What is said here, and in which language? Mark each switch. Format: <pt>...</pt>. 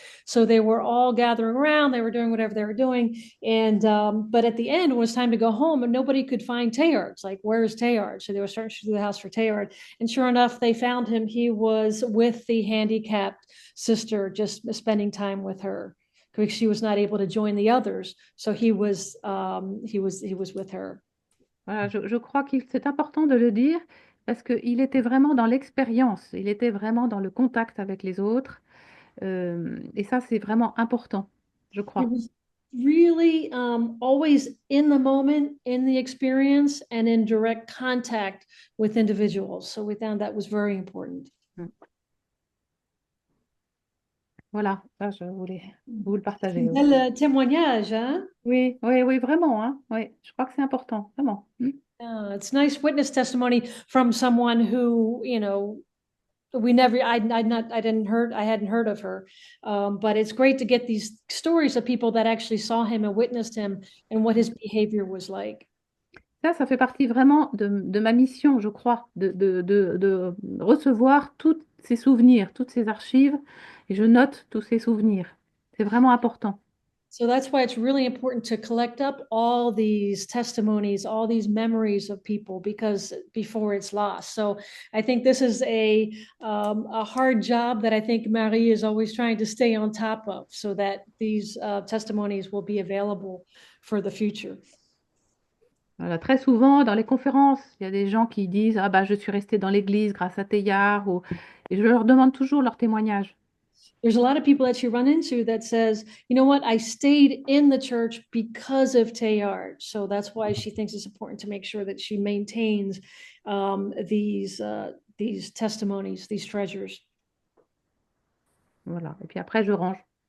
<en>So they were all gathering around, they were doing whatever they were doing. And but at the end, when it was time to go home, and nobody could find Teilhard. It's like, where's Teilhard? So they were searching through the house for Teilhard. And sure enough, they found him. He was with the handicapped sister, just spending time with her because she was not able to join the others. So he was with her.</en> <fr>Voilà, je crois qu'il c'est important de le dire parce qu'il était vraiment dans l'expérience, il était vraiment dans le contact avec les autres. Et ça, c'est vraiment important, je</fr> <en>He</en> <fr>crois.</fr> <en>was really always in the moment, in the experience, and in direct contact with individuals. So we found that was very important. Mm.</en> <fr>Voilà, ça, je voulais vous le partager aussi. Bel témoignage, hein? Oui, oui, oui, vraiment, hein. Oui, je crois que c'est important, vraiment.</fr> <en>It's nice witness testimony from someone who, we never, I hadn't heard of her. But it's great to get these stories of people that actually saw him and witnessed him and what his behavior was like.</en> <fr>Ça fait partie vraiment de ma mission, je crois, de recevoir tous ces souvenirs, toutes ces archives, et je note tous ces souvenirs. C'est vraiment important.</fr> <en>So that's why it's really important to collect up all these testimonies, all these memories of people, because before it's lost. So I think this is a hard job that I think Marie is always trying to stay on top of, so that these testimonies will be available for the future.</en> <fr>Voilà, très souvent, dans les conférences, il y a des gens qui disent, ah bah, je suis restée dans l'église grâce à Teilhard, et je leur demande toujours leur témoignage.</fr> <en>There's a lot of people that you run into that says, you know what, I stayed in the church because of Teilhard. So that's why she thinks it's important to make sure that she maintains these testimonies, these treasures.</en> <fr>Voilà. Et puis après, je range.</fr>